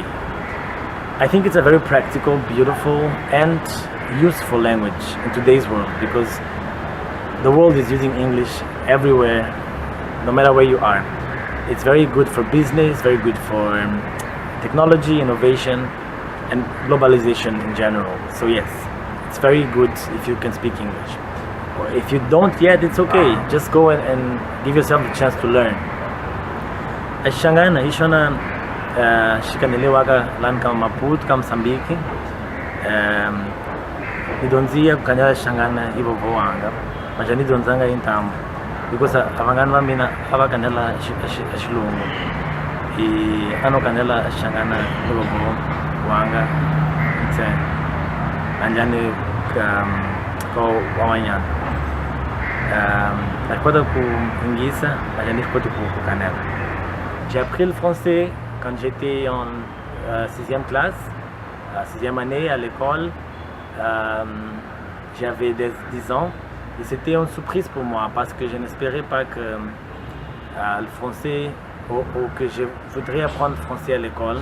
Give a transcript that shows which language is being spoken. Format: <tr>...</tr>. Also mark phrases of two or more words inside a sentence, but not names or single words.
<en>I think it's a very practical, beautiful and useful language in today's world because the world is using English everywhere, no matter where you are. It's very good for business, very good for technology, innovation and globalization in general. So yes, it's very good if you can speak English. Or if you don't yet, it's okay. Just go and give yourself the chance to learn.</en> <ts>xiChangana, xikanelewaga</ts> <pt>lá no Maputo, no Moçambique.</pt> <ts>Nidonzia kukanyala xiChangana ivo voanga, mas nidonzanga intambo. Because avangani va mina ava kanyala xilungu. E ano kanyala xiChangana ivo voanga. Nse anjani ko wamanyana. Nakoda ku ingisa, mas nikoda ku kanyala.</ts> <fr>J'ai appris le français quand j'étais en 6e classe, 6e année à l'école. J'avais 10 ans et c'était une surprise pour moi parce que je n'espérais pas que le français ou que je voudrais apprendre le français à l'école.</fr>